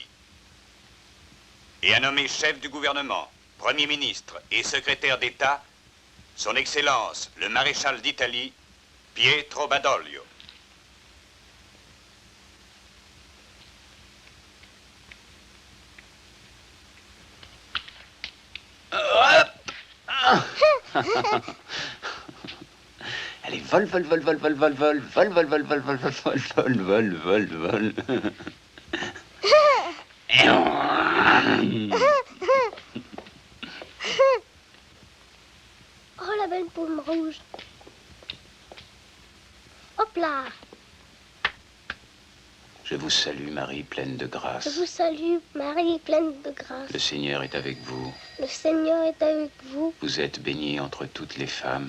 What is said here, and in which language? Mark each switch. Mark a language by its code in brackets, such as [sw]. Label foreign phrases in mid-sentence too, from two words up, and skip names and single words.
[fr] Et a nommé chef du gouvernement, Premier ministre et secrétaire d'État, son Excellence le maréchal d'Italie, Pietro Badoglio. Allez, vol, vol, vol, vol, vol, vol, vol, vol, vol, vol, vol, vol, vol, vol, vol, vol, vol, vol. Oh, la belle pomme rouge. Hop là. Je vous salue, Marie, pleine de Je grâce. vous salue, Marie, pleine de grâce. Le Seigneur est avec vous. Le Seigneur est avec vous. Vous êtes bénie entre toutes les femmes.